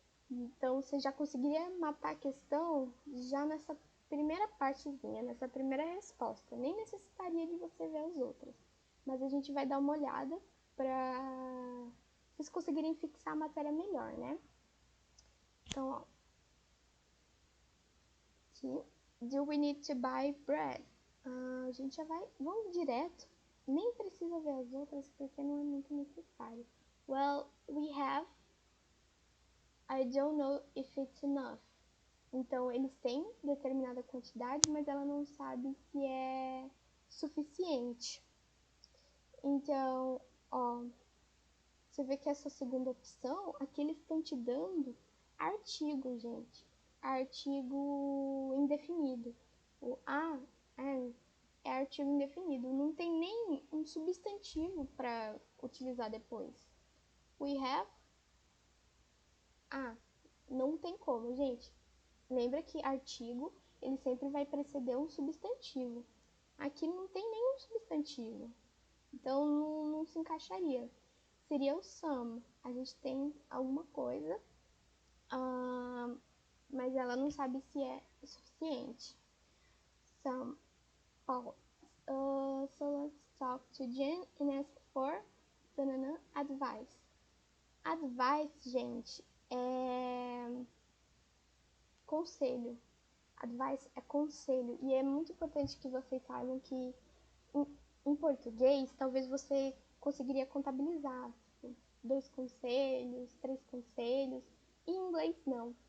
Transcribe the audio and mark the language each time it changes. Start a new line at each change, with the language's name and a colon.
Portuguese: Então você já conseguiria matar a questão já nessa primeira partezinha, nessa primeira resposta. Nem necessitaria de você ver as outras, mas a gente vai dar uma olhada para vocês conseguirem fixar a matéria melhor, né? Então, ó, aqui,
English: do we need to buy bread?
Portuguese: A gente já vamos direto, nem precisa ver as outras porque não é muito necessário.
English: Well, we have, I don't know if it's enough.
Portuguese: Então, eles têm determinada quantidade, mas ela não sabe se é suficiente. Então, ó, você vê que essa segunda opção, aqui eles estão te dando artigo, gente. Artigo indefinido. O a, and, é artigo indefinido. Não tem nem um substantivo para utilizar depois.
English: We have,
Portuguese: não tem como, gente. Lembra que artigo, ele sempre vai preceder um substantivo. Aqui não tem nenhum substantivo. Então não se encaixaria. Seria o some. A gente tem alguma coisa, mas ela não sabe se é o suficiente. Some.
English: Oh, so let's talk to Jen and ask for advice.
Portuguese: Advice, gente, é conselho. Advice é conselho. E é muito importante que vocês saibam que em português, talvez você conseguiria contabilizar, tipo, 2 conselhos, 3 conselhos. Em inglês, não.